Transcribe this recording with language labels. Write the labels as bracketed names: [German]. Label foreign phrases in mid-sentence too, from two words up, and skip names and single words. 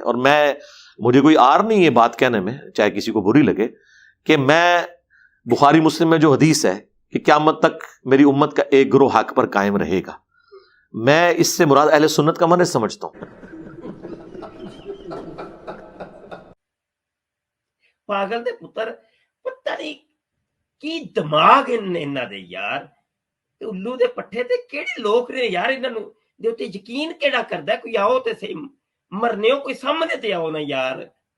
[Urdu] اور مجھے کوئی آر نہیں یہ بات کہنے میں، چاہے کسی کو بری لگے، کہ میں بخاری مسلم میں جو حدیث ہے کہ قیامت تک میری امت کا ایک گروہ حق پر قائم رہے گا، میں اس سے مراد اہل سنت کا منہج سمجھتا ہوں. [Punjabi] پاگل دے پتر، پتہ نہیں کی دماغ انہاں دے یار. الو دے پٹھے تے کیڑے لوگ نے یار، انہاں نوں دے اوتے یقین کیڑا کردا ہے؟ کوئی آؤ تے صحیح، مرنے ہو کوئی سامنے تے آؤ نا یار.